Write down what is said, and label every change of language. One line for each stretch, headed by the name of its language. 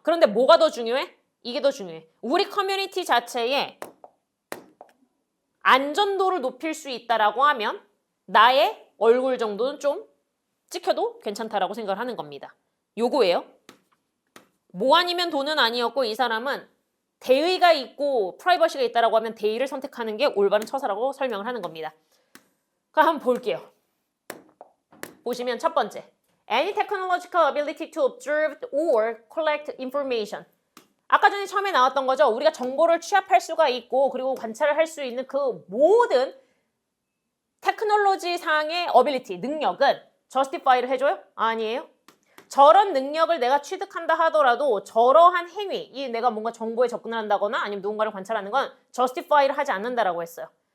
Korean: 그런데 뭐가 더 중요해? 이게 더 중요해. 우리 커뮤니티 자체에 안전도를 높일 수 있다라고 하면 나의 얼굴 정도는 좀 찍혀도 괜찮다라고 생각을 하는 겁니다. 요거예요. 뭐 아니면 돈은 아니었고 이 사람은 대의가 있고 프라이버시가 있다라고 하면 대의를 선택하는 게 올바른 처사라고 설명을 하는 겁니다. 그럼 한번 볼게요. 보시면 첫 번째.
English: Any technological ability to observe or collect information.
Korean: 아까 전에 처음에 나왔던 거죠. 우리가 정보를 취합할 수가 있고 그리고 관찰을 할 수 있는 그 모든 테크놀로지 상의 어빌리티, 능력은 justify를 해줘요? 아니에요. 저런 능력을 내가 취득한다 하더라도 저러한 행위, 이 내가 뭔가 정보에 접근을 한다거나 아니면 누군가를 관찰하는 건 justify를 하지 않는다라고 했어요.